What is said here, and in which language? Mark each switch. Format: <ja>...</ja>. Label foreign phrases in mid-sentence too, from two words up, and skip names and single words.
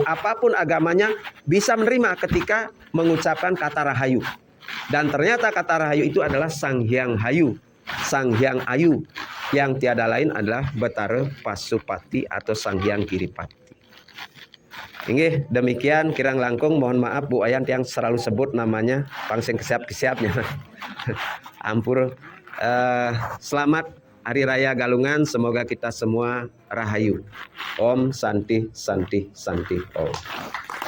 <id>Apapun agamanya bisa menerima ketika mengucapkan kata rahayu. Dan ternyata kata rahayu itu adalah Sang Hyang Hayu, Sang Hyang Ayu, yang tiada lain adalah Betara Pasupati atau Sang Hyang Giripati. Ini demikian</id> <ban>kirang langkung,</ban> <id>mohon maaf Bu Ayan yang selalu sebut namanya pangsing kesiap-kesiapnya. Ampur. Selamat Hari Raya Galungan, semoga kita semua rahayu.</id> <sa>Om Santi Santi Santi Om.</sa>